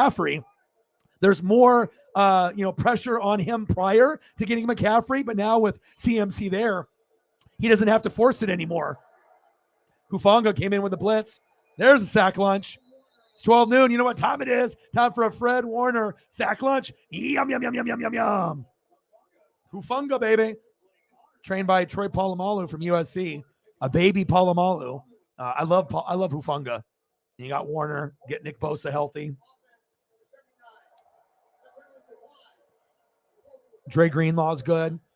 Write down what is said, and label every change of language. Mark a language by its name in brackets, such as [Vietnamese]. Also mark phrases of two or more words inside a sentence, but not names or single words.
[English] But now with McCaffrey, there's more pressure on him prior to getting McCaffrey, but now with CMC there, he doesn't have to force it anymore. Hufanga came in with a blitz. There's a sack lunch. It's 12 noon. You know what time it is? Time for a Fred Warner sack lunch. Yum, yum, yum, yum, yum, yum, yum. Hufanga, baby. Trained by Troy Polamalu from USC. A baby Polamalu. I love Hufanga. You got Warner. Get Nick Bosa healthy. Dre Greenlaw's good.